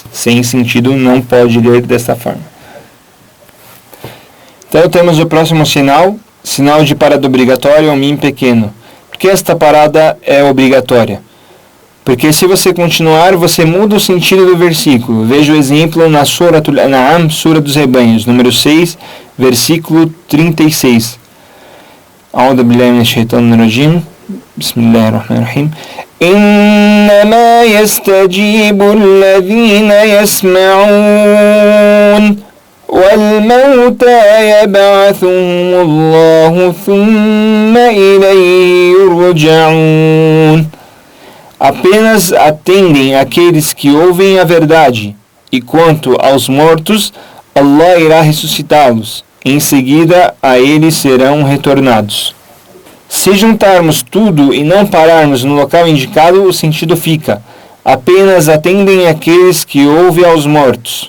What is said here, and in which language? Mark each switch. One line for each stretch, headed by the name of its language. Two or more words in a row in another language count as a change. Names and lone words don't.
Portuguese: Sem sentido, não pode ler desta forma. Então, temos o próximo sinal. Sinal de parada obrigatória, um mim pequeno. Por que esta parada é obrigatória? Porque se você continuar, você muda o sentido do versículo. Veja o exemplo na Suratul An'am, Sura dos Rebanhos, número 6, versículo 36.
Arabic: أعوذ بالله من الشيطان الرجيم. بسم الله الرحمن الرحيم. إنما يستجيب الذين يسمعون والموتى يبعثهم الله ثم إليه يرجعون.
Portuguese: Apenas atendem aqueles que ouvem a verdade, e quanto aos mortos, Allah irá ressuscitá-los. Em seguida, a eles serão retornados. Se juntarmos tudo e não pararmos no local indicado, o sentido fica: apenas atendem aqueles que ouvem aos mortos.